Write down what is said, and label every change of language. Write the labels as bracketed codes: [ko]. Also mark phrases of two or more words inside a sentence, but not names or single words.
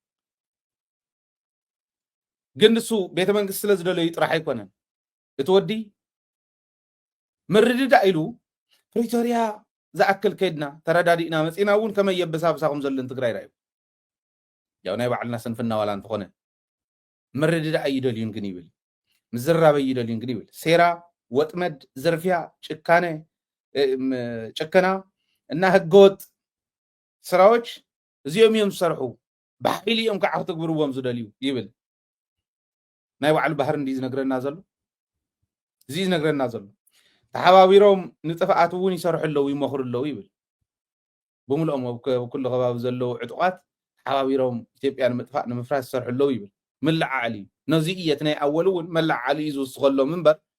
[ti] ግን ንሱ ቤተ መንግስቲ ስለ ዝደለዩ ጥራሕ ኣይኮነን እቲ ወዲ ምርድዳእ ኢሉ ፕሪቶሪያ ዝኣክል ከይድና ተረዳዲእና መፂና እውን ከመይ የበሳብሳኹም ዘለን ትግራይ ራዩ ያው ናይ ባዕልና ስንፍና ዋላ እንትኾነ ምርድዳእ ኣይደልዩን ግን ይብል ምዝራብ ኣይደልዩን ግን ይብል ሴራ ወጥመድ ዝርፊያ ጭከና እና ህገወጥ ስራዎች እዚኦም እዮም ዝሰርሑ ብሓይሊ እዮም ከዓ ክትግብርዎም ዝደልዩ ይብል ናይ ባዕሉ ባህር እንዲ ዝነግረና ዘሎ እዚ ዝነግረና ዘሎ ተሓባቢሮም ንጥፍኣት እውን ይሰርሑ ኣለዉ ይመኽሩ ኣለዉ ይብል ብምልኦም ኩሉ ከባቢ ዘለዉ ዕጡቃት ተሓባቢሮም ኢትዮጵያ ንምጥፋእ ንምፍራስ ይሰርሑ ኣለዉ ይብል መላዓዓሊ ነዚ እየት ናይ ኣወል እውን መላዓዓሊ እዩ ዝውስኸሎም እምበር